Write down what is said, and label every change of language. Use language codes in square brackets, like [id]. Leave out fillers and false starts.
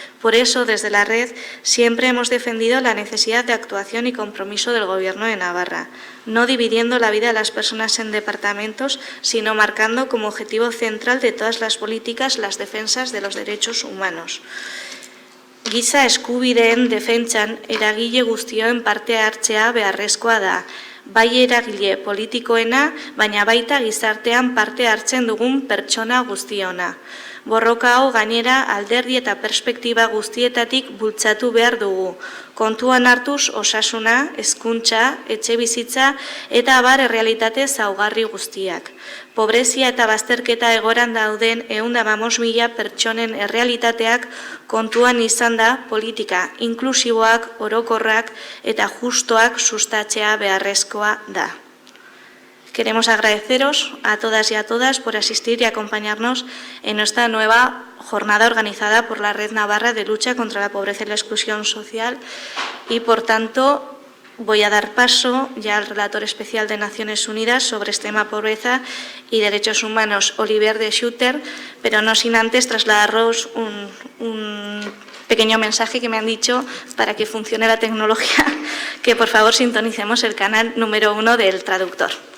[es] Por eso, desde la red, siempre hemos defendido la necesidad de actuación y compromiso del Gobierno de Navarra, no dividiendo la vida de las personas en departamentos, sino marcando como objetivo central de todas las políticas las defensas de los derechos humanos. [eu] Giza eskubideen defentsan eragile guztioen parte hartzea beharrezkoa da. Bai eragile politikoena, baina baita gizartean parte hartzen dugun pertsona guztiona. Borroka hau gainera alderdi eta perspektiba guztietatik bultzatu behar dugu. Kontuan hartuz osasuna, hezkuntza, etxebizitza eta abar errealitate zaugarri guztiak. Pobrezia eta bazterketa egoran dauden 115.000 pertsonen errealitateak kontuan izan da politika inklusiboak, orokorrak eta justoak sustatzea beharrezkoa da. [es] Queremos agradeceros a todas y a todas por asistir y acompañarnos en esta nueva jornada organizada por la Red Navarra de Lucha contra la Pobreza y la Exclusión Social y, por tanto, voy a dar paso ya al relator especial de Naciones Unidas sobre este tema pobreza y derechos humanos, Olivier de Schutter, pero no sin antes trasladaros un pequeño mensaje que me han dicho para que funcione la tecnología, que por favor sintonicemos el canal número 1 del traductor.